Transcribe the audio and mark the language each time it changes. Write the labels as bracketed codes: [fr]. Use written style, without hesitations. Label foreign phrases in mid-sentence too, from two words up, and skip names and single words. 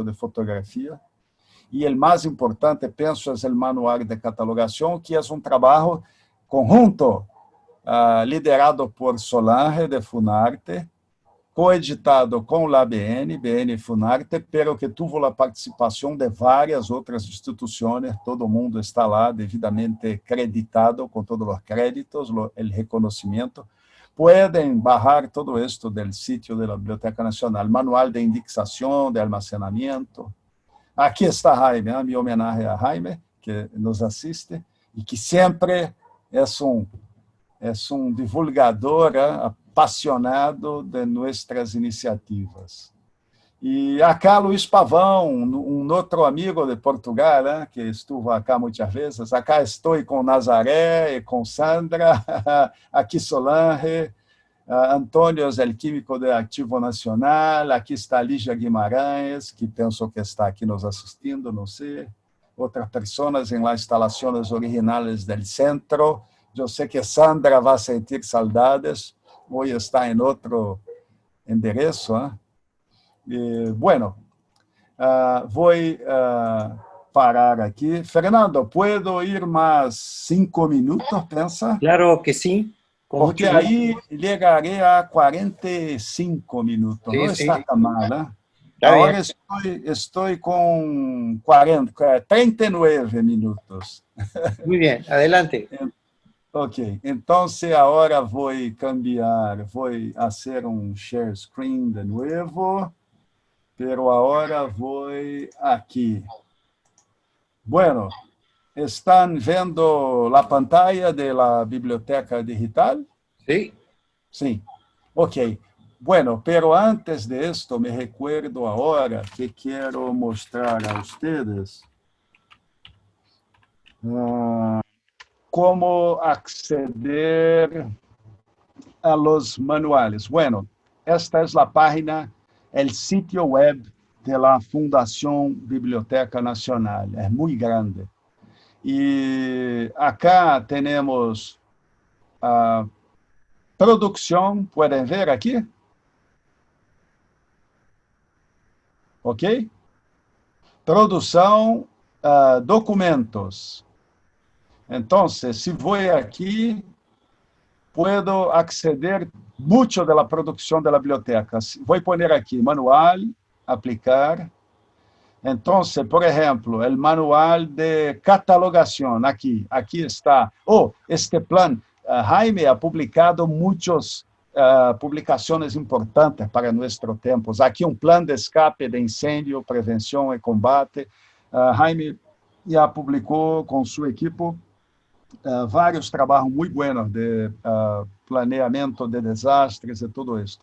[pt] de fotografia, e o mais importante, penso, é o manual de catalogação, que é um trabalho conjunto, liderado por Solange de Funarte, coeditado com a BN Funarte, pero que teve a participação de várias outras instituições, todo mundo está lá devidamente creditado, com todos os créditos, o reconhecimento. Podem [es] bajar todo esto [pt] do sítio da Biblioteca Nacional, manual de indexação, de almacenamento. Aqui está Jaime, minha homenagem a Jaime, que nos assiste, e que sempre é um divulgador apaixonado de nossas iniciativas. E acá Luiz Pavão, um outro amigo de Portugal, que [es] estuvo acá [pt] muitas vezes. Acá estou com Nazaré e com Sandra, aqui Solange, Antônio é o químico de Ativo Nacional, aqui está Lígia Guimarães, que penso que está aqui nos assistindo, não sei. Outras pessoas em las instalações originais do centro. Eu sei que Sandra vai sentir saudades, hoje está em outro endereço. Bueno, vou parar aqui. Fernando, [es] puedo ir [pt] mais 5 minutos, pensa? [es] Claro que sí. Con Porque mucho gusto. [pt] aí chegarei a 45 minutos. [es] Sí, [pt] Não [es] sí. [pt] está tão mal, né? [es] Está bien. [pt] Agora estou com 39 minutos. [es] Muy bien, adelante. [pt] Ok, então agora vou cambiar, vou fazer share screen de novo, pero agora vou aqui. [es] Bueno, ¿están vendo a pantalla de la biblioteca digital? Sí. Sí. Ok. Bueno, pero antes de esto me recuerdo ahora que quiero mostrar a ustedes cómo acceder a los manuales. Bueno, esta es la página, el sitio web de la Fundación Biblioteca Nacional. Es muy grande. Y acá tenemos producción, pueden ver aquí. Ok? [pt] Produção, documentos. Então, se vou aqui, [es] puedo acceder mucho de la [pt] produção da [es] biblioteca. [pt] Vou pôr aqui, manual, aplicar. Então, por exemplo, o manual de catalogação, aqui está. [es] Este plan, [pt] Jaime [es] ha publicado [pt] muitas publicações importantes para nossos tempos. Aqui [es] plan de escape de [pt] incêndio, prevenção e combate. Jaime já publicou com sua equipe vários trabalhos muito buenos de planeamento de desastres e tudo isso.